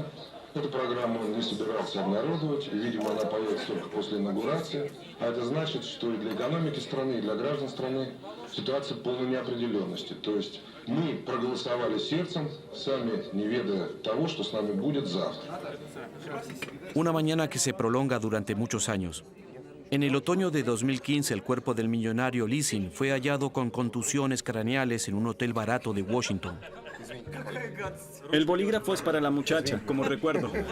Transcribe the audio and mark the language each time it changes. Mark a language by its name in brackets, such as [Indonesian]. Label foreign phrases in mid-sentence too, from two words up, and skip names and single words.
[Russian] Эту программу он не собирался обнародовать, и, видимо, она появится только после инаугурации. А это значит, что и для экономики страны, и для граждан страны ситуация полной неопределенности. То есть мы проголосовали сердцем, сами не ведая того, что с нами будет завтра. [Spanish] Una mañana que se prolonga durante muchos años. En el otoño de 2015, el cuerpo del millonario Lissing fue hallado con contusiones craneales en un hotel barato de Washington. El bolígrafo es para la muchacha, como recuerdo.